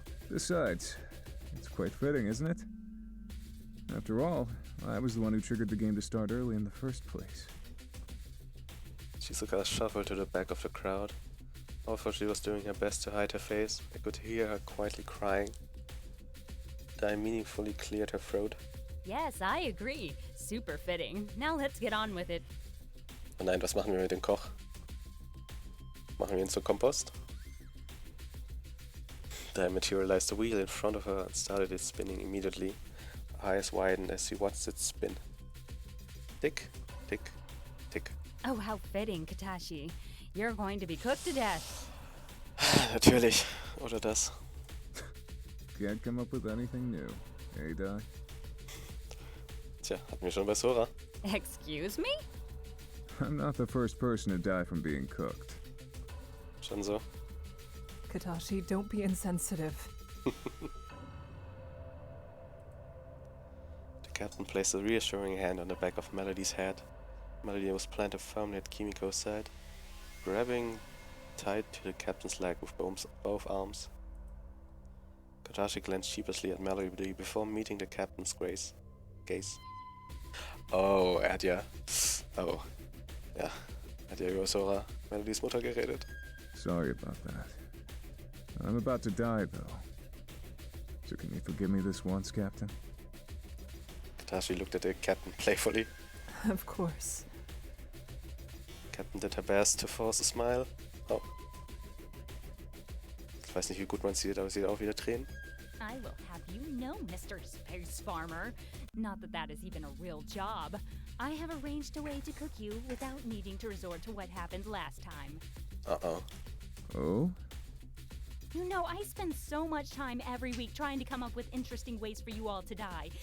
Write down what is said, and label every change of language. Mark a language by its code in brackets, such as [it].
[en] Besides, it's quite fitting, isn't it? After all, I was the one who triggered the game to start early in the first place. Shizuka shuffled to the back of the crowd. Although she was doing her best to hide her face, I could hear her quietly crying. Dai meaningfully cleared her throat. Yes, I agree. Super fitting. Now let's get on with it. [de] Oh nein, was machen wir mit dem Koch? Machen wir ihn zu Kompost? [en] Dai materialized a wheel in front of her and started it spinning immediately. Her eyes widened as she watched it spin. Tick, tick, tick. Oh, how fitting, Katashi. You're going to be cooked to death. [de] Natürlich. Oder das. [en] Can't come up with anything new, eh, Dai? [de] Tja, hatten wir schon bei Sora. [en] Excuse me? I'm not the first person to die from being cooked. [de] Schon so. [en] Kadashi, don't be insensitive. The captain placed a reassuring hand on the back of Melody's head. Melody was planted firmly at Kimiko's side, grabbing tight to the captain's leg with both arms. Katashi glanced sheepishly at Melody before meeting the captain's gaze. [de] Oh, er hat ja... Oh. Ja. Er hat ja über Sora, Melodys Mutter, geredet. [en] Sorry about that. I'm about to die, though. So can you forgive me this once, Captain? Katashi looked at the captain playfully. Of course. Captain did her best to force a smile. Oh. [de] Ich weiß nicht, wie gut man sieht, aber sie hat auch wieder Tränen. [en] I will have you know, Mr. Space Farmer. Not that that is even a real job. I have arranged a way to cook you without needing to resort to what happened last time. Uh-oh. Oh? You know, I spend so much time every week trying to come up with interesting ways for you all to die.